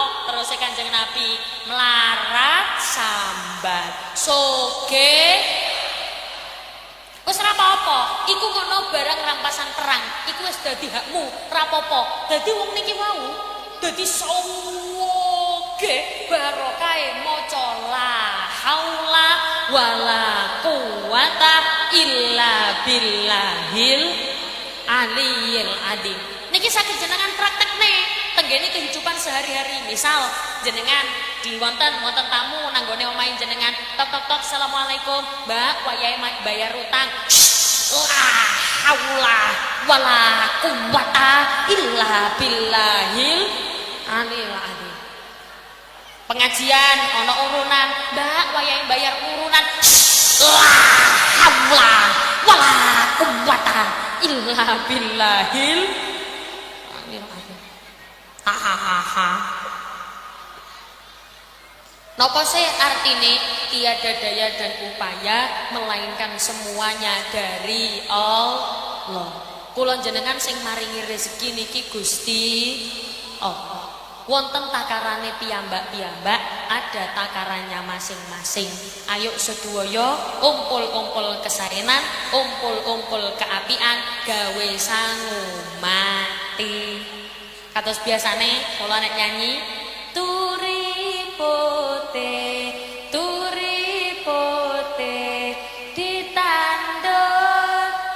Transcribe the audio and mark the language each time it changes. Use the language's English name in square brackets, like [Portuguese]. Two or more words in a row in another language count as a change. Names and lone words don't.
[Javanese] Terus Kanjeng Nabi melarat sambat. Soge wis ora apa-apa, iku ngono barang rampasan perang. Iku wis dadi hakmu, ora apa-apa. Dadi wong niki wau dadi soge barokahe maca [Arabic] لا حول ولا قوة إلا بالله العلي العظيم. [Javanese] Niki saged jenengan praktekne tenggene kehidupan sehari-hari. Misal jenengan di wonten tamu nanggone omahe jenengan, tok tok tok, assalamualaikum mbak, wayahe bayar utang. [Arabic] لا حول ولا قوة إلا بالله العلي العظيم. [Javanese] Pengajian ana urunan, mbak wayahe bayar urunan. [Arabic] لا حول ولا قوة إلا بالله العلي العظيم. [Indonesian] Hahaha. [Javanese] Napa sih artine [Indonesian] tiada daya dan upaya melainkan semuanya dari Allah. [Javanese] Kula jenengan sing maringi rezeki niki Gusti Allah. Wonten takarane piyambak-piyambak, [Indonesian] ada takarannya masing-masing. [Javanese] Ayo sedaya kumpul-kumpul kesarenan, kumpul-kumpul keapian, gawe sangu mati. Kados biasane kula nek nyanyi turipote ditanduk.